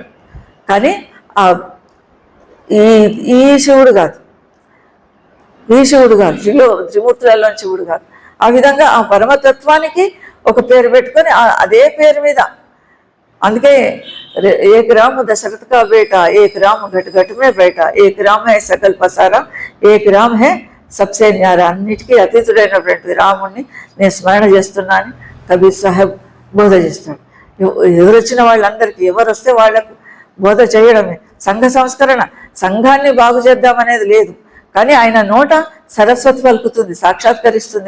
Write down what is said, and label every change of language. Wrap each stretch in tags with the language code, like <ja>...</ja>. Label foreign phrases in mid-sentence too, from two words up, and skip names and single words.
<te>కానీ ఈ శివుడు కాదు, ఈ శివుడు కాదు, త్రిమూర్తులలో శివుడు కాదు. ఆ విధంగా ఆ పరమతత్వానికి ఒక పేరు పెట్టుకొని అదే పేరు మీద.</te> <hi>అందుకే एक राम दशरथ का बेटा, एक राम घट घट में बेटा, एक राम है सकल पसारा, एक राम है सबसे न्यारा.</hi> <te>అన్నిటికీ అతీతుడైనటువంటి రాముణ్ణి నేను స్మరణ చేస్తున్నాను కబీర్ సాహెబ్ బోధ చేస్తాడు. ఎవరు వచ్చిన వాళ్ళందరికీ, ఎవరు వస్తే వాళ్లకు బోధ చేయడమే సంఘ సంస్కరణ. సంఘాన్ని బాగు చేద్దామనేది లేదు. కానీ ఆయన నోట సరస్వతి పలుకుతుంది, సాక్షాత్కరిస్తుంది.</te>